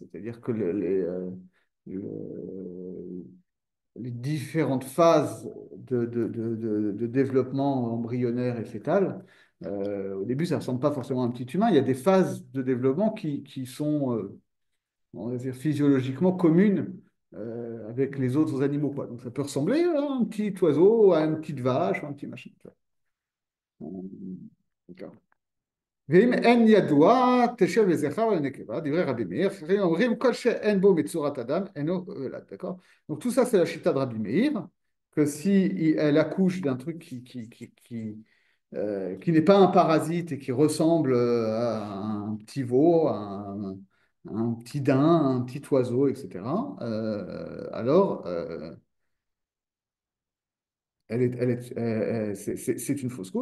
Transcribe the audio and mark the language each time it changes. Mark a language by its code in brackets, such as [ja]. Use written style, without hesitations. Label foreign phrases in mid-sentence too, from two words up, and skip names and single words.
[fr] C'est-à-dire que les différentes phases de développement embryonnaire et fœtal, au début, ça ne ressemble pas forcément à un petit humain. Il y a des phases de développement qui sont, on va dire, physiologiquement communes avec les autres animaux, quoi. Donc ça peut ressembler à un petit oiseau, à une petite vache, à un petit machin. Tu vois. D'accord. [he] ואם אין ידוע, תשב לזכר ולנקבה, דברי רבי מאיר, אחרים אומרים כל שאין בו מצורת אדם, אינו ולד, [fr] d'accord? Donc tout ça, c'est la chita de Rabbi Meir, que si elle accouche d'un truc qui n'est pas un parasite et qui ressemble à un petit veau, à un petit daim, à un petit oiseau, etc., alors c'est une fausse couche.